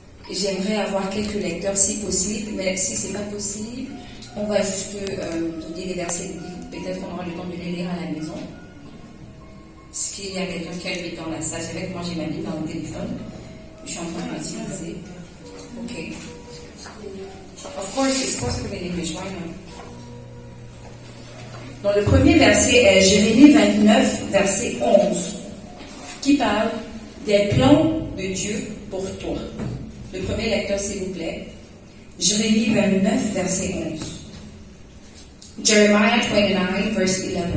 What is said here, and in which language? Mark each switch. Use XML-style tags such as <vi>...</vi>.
<fr>J'aimerais avoir quelques lecteurs si possible, mais si ce n'est pas possible, on va juste donner les versets bibliques. Peut-être qu'on aura le temps de les lire à la maison. Est-ce qu'il y a quelqu'un qui a le dans la salle? C'est vrai que moi j'ai ma Bible dans mon téléphone. Je suis en train d'utiliser. Ok.</fr> <en>Of course, it's possible in English, why not?</en> <fr>Donc le premier verset est Jérémie 29, verset 11, qui parle des plans de Dieu pour toi. Le premier lecteur, s'il vous plaît. Jérémie 29, verset 11.</fr> <en>Jeremiah 29, verse 11.</en>